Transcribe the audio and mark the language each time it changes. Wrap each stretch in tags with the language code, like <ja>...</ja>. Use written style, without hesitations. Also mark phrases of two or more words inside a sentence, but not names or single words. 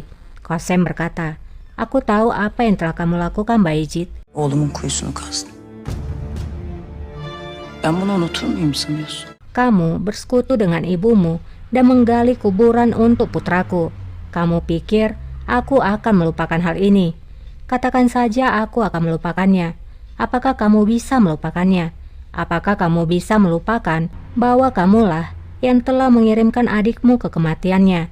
<id>Qasem berkata, "Aku tahu apa yang telah kamu lakukan, Bayezid."</id> <tr>Oğlumun kuyusunu kazdın. Ben bunu unutur muyum sanıyorsun?</tr> <id>"Kamu bersekutu dengan ibumu dan menggali kuburan untuk putraku. Kamu pikir aku akan melupakan hal ini? Katakan saja aku akan melupakannya. Apakah kamu bisa melupakannya? Apakah kamu bisa melupakan bahwa kamulah yang telah mengirimkan adikmu ke kematiannya?</id>